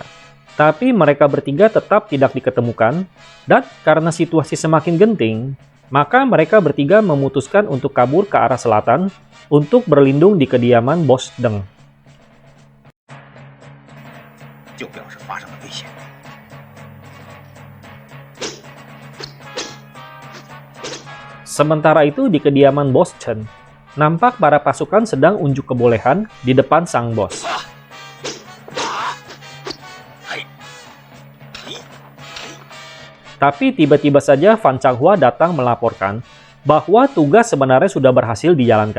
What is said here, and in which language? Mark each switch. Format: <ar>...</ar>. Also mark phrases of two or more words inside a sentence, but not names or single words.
<id>Tapi mereka bertiga tetap tidak diketemukan, dan karena situasi semakin genting, maka mereka bertiga memutuskan untuk kabur ke arah selatan untuk berlindung di kediaman bos Deng.</id> <zh>就表示发生了危险。</zh> <id>Sementara itu di kediaman bos Chen, nampak para pasukan sedang unjuk kebolehan di depan sang bos. Tapi tiba-tiba saja Fan Changhua datang melaporkan bahwa tugas sebenarnya sudah berhasil dijalankan.</id>